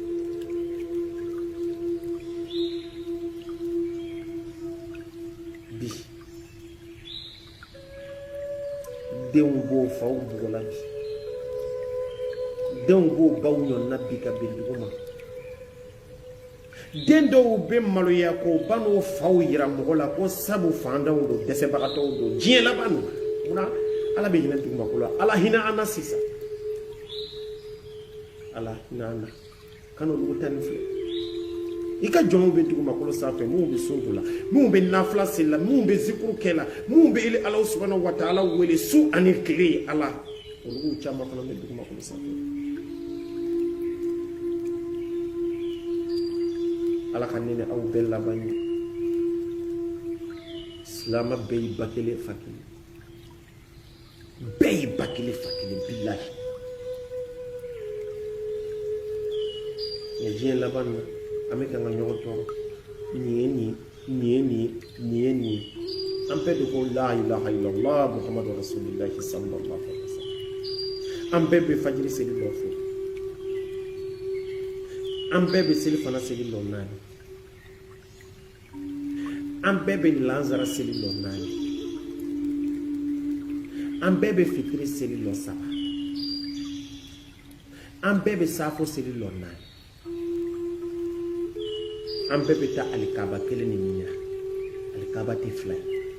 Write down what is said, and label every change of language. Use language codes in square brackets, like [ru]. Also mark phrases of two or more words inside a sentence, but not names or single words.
[bm] bi denw b'o faw bugɔla bi denw b'o baw ɲɔnna bi ka bɛn dugu ma den dɔw bɛ maloya ko ba n'o faw yira mɔgɔ la ko sabu fantanw don dɛsɛbagatɔw don diɲɛ laban don munna ala bɛ hinɛ dugumakolo ala hinɛ an na sisan ala hinɛ an na kana olu ta ni filɛ i ka jɔnw bɛ dugumakolo sanfɛ minnu bɛ sunko la minnu bɛ nafila seli la minnu bɛ zikuru kɛ la minnu bɛ ili ala [ar] سبحانه وتعالى [bm] wele su ani tile ala olu caman fana bɛ dugumakolo sanfɛ ala ka ne ni aw bɛɛ laban ye silama bɛɛ y'i ba kelen fa kelen bɛɛ y'i ba kelen fa kelen bilahi diɲɛ laban na an bɛ kan ka ɲɔgɔn tɔɔrɔ nin ye nin ye nin ye nin ye nin ye nin ye an bɛɛ de ko la [ar] إله إلا الله محمد رسول الله صلى الله عليه وسلم. [bm] An bɛɛ bɛ fajiri seli lɔ fo, an bɛɛ bɛ seli fana seli lɔ 4, an bɛɛ bɛ lanzara seli lɔ 4, an bɛɛ bɛ fitiri seli lɔ 7, an bɛɛ bɛ safo seli lɔ 4, an bɛɛ bɛ taa alikaba kelen ni ɲina, alikaba tɛ 2 ye.